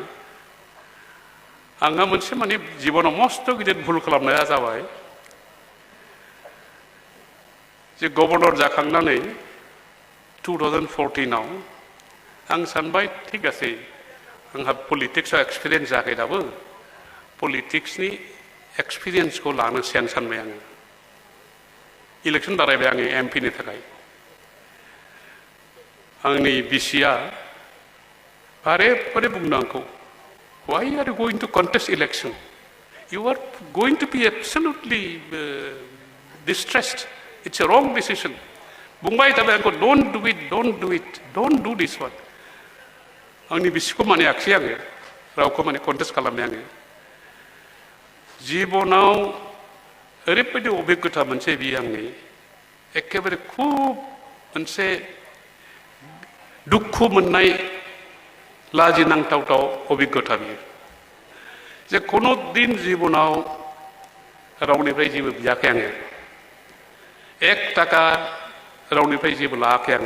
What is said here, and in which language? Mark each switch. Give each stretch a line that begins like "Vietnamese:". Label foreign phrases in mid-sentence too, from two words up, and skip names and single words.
Bodo: आंहा मोनसे माने जिबनाव मस्त' गिदिर भुल खालामनाया जाबाय जे गभर्नर जाखांनानै 2014 आव आं सानबाय ठीक आसे आंहा पलिटिक्सआव एक्सपिरियेन्स जायाखै दाबो, पलिटिक्सनि एक्सपिरियेन्सखौ लानोसै आं सानबाय आङो। इलेक्सन बारायबाय आङो एमपिनि थाखाय। आंनि बिसिया बारे बारे बुंदों आंखौ,
English: why are you going to contest election? You are going to be absolutely distressed. It's a wrong decision.
Bodo: बुंबाय थाबाय आंखौ
English: don't do it, don't do it, don't do this one.
Bodo: आंनि बिसिखौ मानियाखिसै आङो, रावखौ माने कन्टेस्ट खालामनाय आङो। जिबनाव ओरैबायदि अभिज्ञता मोनसे बियो आंनि एखेबारे खुब मोनसे दुखु मोननाय लाजिनांथावथाव अभिज्ञता बियो जे कुनु दिन जीवनाव रावनिफ्राय जेबो बियाखै आङो, 1 ताका रावनिफ्राय जेबो लायाखै आङो।